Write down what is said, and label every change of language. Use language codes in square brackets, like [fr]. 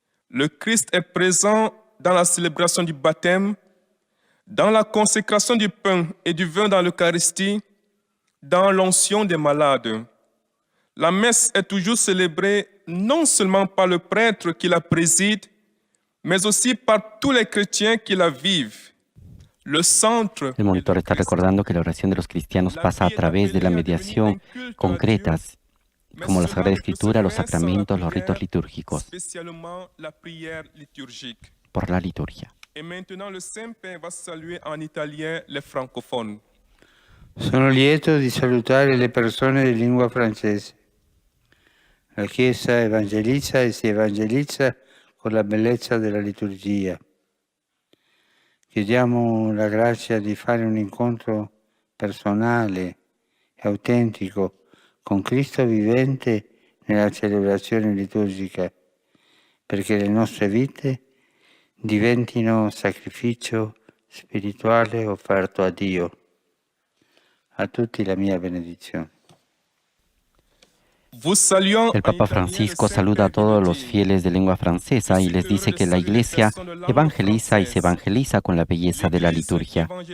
[fr] Le Christ est présent dans la célébration du baptême, dans la consécration du pain et du vin dans l'Eucharistie, dans l'onction des malades. La messe est toujours célébrée non seulement par le prêtre qui la préside, mais aussi par tous les chrétiens qui la vivent. Le centre [es] El monitor está recordando que la oración de los cristianos pasa a través de la mediación concretas, como la Sagrada Escritura, los sacramentos, los ritos litúrgicos, [fr] spécialement la prière liturgique. [es] por la liturgia. [fr] Et maintenant, le Saint-Père va saluer en italien les francophones. [it] Sono lieto di salutare le persone di lingua francese. La Chiesa evangelizza e si evangelizza con la bellezza della liturgia. Chiediamo la grazia di fare un incontro personale e autentico con Cristo vivente nella celebrazione liturgica, perché le nostre vite diventino sacrificio spirituale offerto a Dio. A tutti la mia benedizione. [es] El Papa Francisco saluda a todos los fieles de lengua francesa y les dice que la Iglesia evangeliza y se evangeliza con la belleza de la liturgia.